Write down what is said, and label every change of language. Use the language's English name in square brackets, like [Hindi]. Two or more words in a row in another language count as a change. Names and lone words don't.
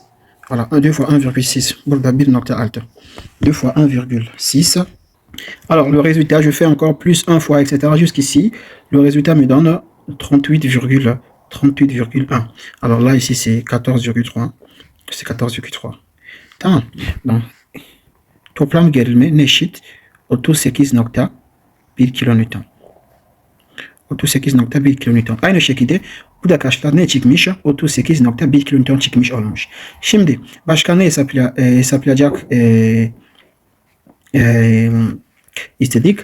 [French] Voilà, 2 fois 1,6. 2 fois 1,6. Alors, le résultat, je fais encore plus 1 fois, etc. jusqu'ici. Le résultat me donne 38,1. Alors là, ici, c'est 14,3. C'est 14,3. Bon. [Turkish] Toplam gelme neşit 38 nokta 1 kilonewton. 38.1 kilonewton. Aynı şekilde bu da kaçlar ne çıkmış? 38.1 kilonewton çıkmış olmuş. Şimdi başka ne hesaplayacak istedik.